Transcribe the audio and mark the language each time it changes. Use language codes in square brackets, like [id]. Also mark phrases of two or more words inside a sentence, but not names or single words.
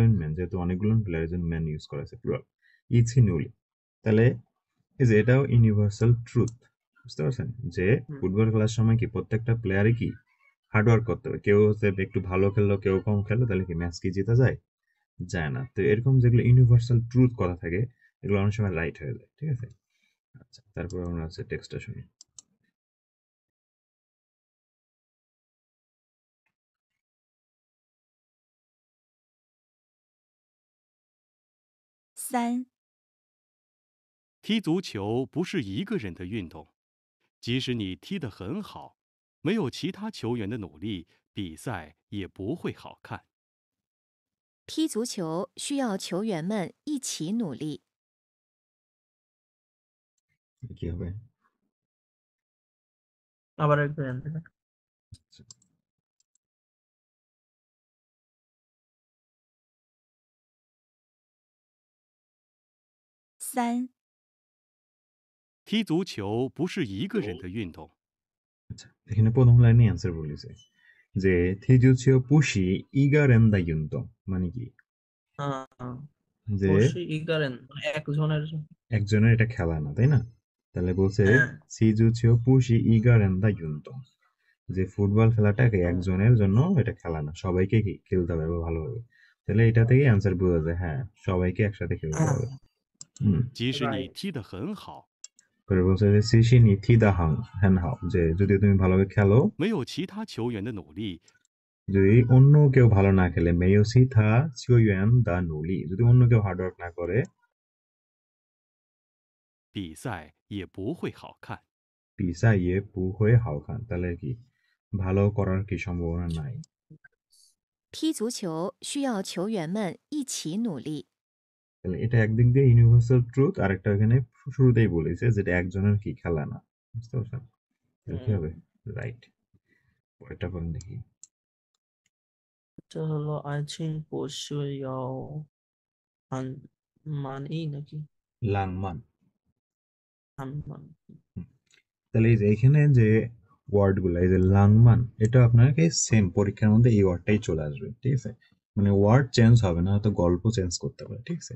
[bn] ম্যান যেহেতু অনেকগুলো প্লেয়ারের জন্য ম্যান ইউজ করা আছে প্লুরাল [zh] 一起努力 [bn] তাহলে এই যে এটাও [en] universal truth [bn] বুঝতে পারছেন যে ফুটবল খেলার সময় কি প্রত্যেকটা প্লেয়ারই কি হার্ডওয়ার্ক করতে হবে কেউ হচ্ছে একটু ভালো খেললো কেউ কম খেললো তাহলে কি ম্যাচ কি জেতা যায় যায় না তো এরকম যেগুলো ইউনিভার্সাল ট্রুথ কথা থাকে এগুলো অনেক সময় রাইট হয়ে যায় ঠিক আছে আচ্ছা তারপর আমরা হচ্ছে টেক্সটটা শুনি [zh] 三、踢足球不是一个人的运动，即使你踢得很好，没有其他球员的努力，比赛也不会好看。踢足球需要球员们一起努力。 কি হবে আবার একবার জানতে পারি। 三、踢足球不是一个人的运动， [bn] আচ্ছা এখানে প্রথম লাইনে অ্যান্সার বলেছে যে [zh] 踢足球不是一个人的运动 [bn] মানে কি যে বসি ইগারেন মানে একজনের একজনের এটা খেলা না তাই না তাহলে বলছে হ্যাঁ। [zh] 踢足球不是一个人的运动 [bn] যে ফুটবল খেলাটা একজনের জন্য এটা খেলা না সবাইকে কি খেলতে হবে ভালোভাবে তাহলে এটা থেকে অ্যান্সার বোঝা যায়, হ্যাঁ সবাইকে একসাথে খেলতে হবে। হুম। [zh] 即使你 [en] Right. [zh] 踢得很好， [bn] পরে বলছে যে [zh] 即使你踢得很好, [bn] যে যদি তুমি ভালোভাবে খেলো, [zh] 没有其他球员的努力， [bn] যদি অন্য কেউ ভালো না খেলে, [zh] 没有其他球员的努力, [bn] যদি অন্য কেউ হার্ডওয়ার্ক না করে, [zh] 比赛也不会好看。比赛也不会好看, [bn] তাহলে কি ভালো করার কি সম্ভাবনা নাই। [zh] 踢足球需要球员们一起努力。 [bn] তাহলে এটা একদিক দিয়ে [en] universal truth, [bn] আর একটা এখানে শুরুতেই বলেছে যেটা একজনের কি খেলা না, বুঝতে পারছেন? তাহলে কি হবে? রাইট। পরেরটা পড়েন দেখি। [zh] 这হলো爱情不需要 [bn] মান ই নাকি লাংমান। আনমান। তাহলে এই যে এখানে যে ওয়ার্ড গুলো, এই যে লাংমান, এটা আপনাকে সেম পরীক্ষার মধ্যে এই ওয়ার্ডটাই চলে আসবে, ঠিক আছে? মানে [en] word change [bn] হবে না, হয়তো গল্প চেঞ্জ করতে পারে, ঠিক আছে?